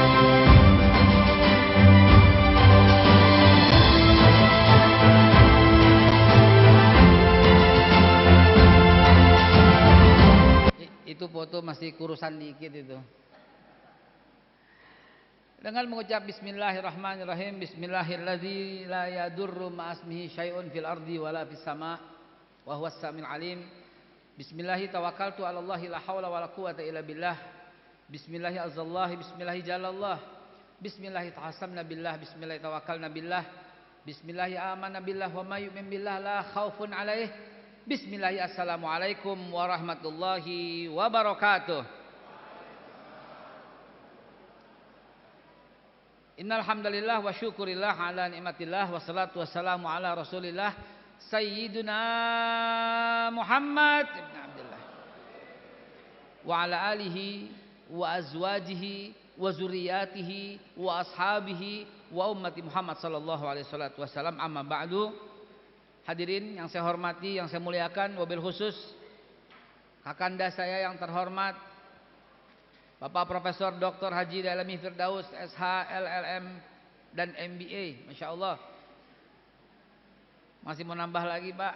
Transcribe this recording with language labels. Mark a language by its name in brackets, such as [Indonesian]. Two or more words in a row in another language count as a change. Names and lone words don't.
[Indonesian] Itu foto masih kurusan dikit itu. Dengan mengucap bismillahirrahmanirrahim, [Arabic] بسم الله الذي لا يضر مع اسمه شيء في الأرض ولا في السماء وهو السميع العليم. بسم الله توكلت على الله لا حول ولا قوة إلا بالله. بسم الله عز الله، بسم الله جل الله. بسم الله تحصنا بالله، بسم الله توكلنا بالله. بسم الله آمنا بالله ومن يؤمن بالله لا خوف عليه. بسم الله السلام عليكم ورحمة الله وبركاته. إن الحمد لله والشكر لله على نعمة الله والصلاة والسلام على رسول الله سيدنا محمد بن عبد الله وعلى آله وأزواجه وذرياته وأصحابه وأمة محمد صلى الله عليه وسلم. أما بعد. [Indonesian] Hadirin yang saya hormati, yang saya muliakan, [Arabic] وبالخصوص [Indonesian] kakanda saya yang terhormat Bapak Profesor Dr. Haji Dalami Firdaus SH LLM dan MBA, [Arabic] ما شاء الله. [Indonesian] Masih mau nambah lagi Pak?